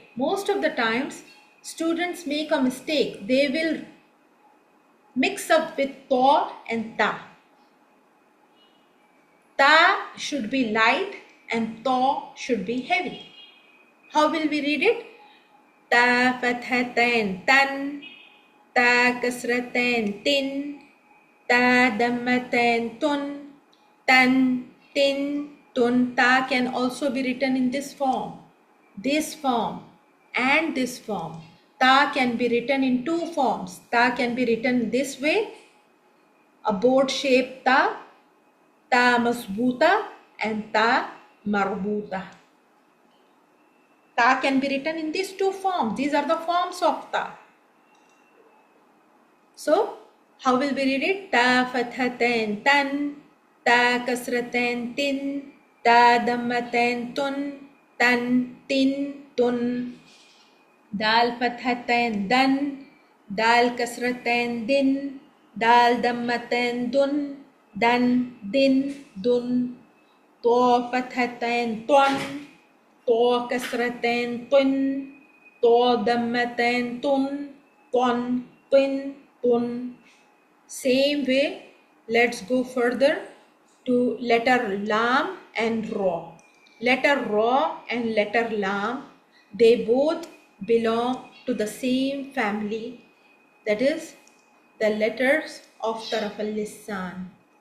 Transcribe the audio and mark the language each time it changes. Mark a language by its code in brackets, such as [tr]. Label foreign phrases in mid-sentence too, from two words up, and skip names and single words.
[en] Most of the times students make a mistake. They will mix up with To and Ta. Ta should be light and To should be heavy. How will we read it? [ar] تاء فتحتين تً، تاء كسرتين تٍ، تاء ضمتين تٌ، تً، تٍ، تٌ. [en] Ta can also be written in this form, and this form. Ta can be written in two forms. Ta can be written this way, a board shaped ta, [ar] تاء مبسوطة [en] and [ar] تاء مربوطة. [en] Ta can be written in these two forms. These are the forms of Ta. So, how will we read it? [ar] تاء فتحتين تً، تاء كسرتين تٍ، تاء ضمتين تٌ، تً، تٍ، تٌ. دال فتحتين دً، دال كسرتين دٍ، دال ضمتين دٌ، دً، دٍ، دٌ. طاء فتحتين طً، طاء كسرتين طٌ، طاء ضمتين طٌ، طً، طٍ، طٌ. [en] Same way, let's go further to letter Lam and Ra. Letter Ra and letter Lam, they both belong to the same family, that is the letters of [ar] طرف اللسان.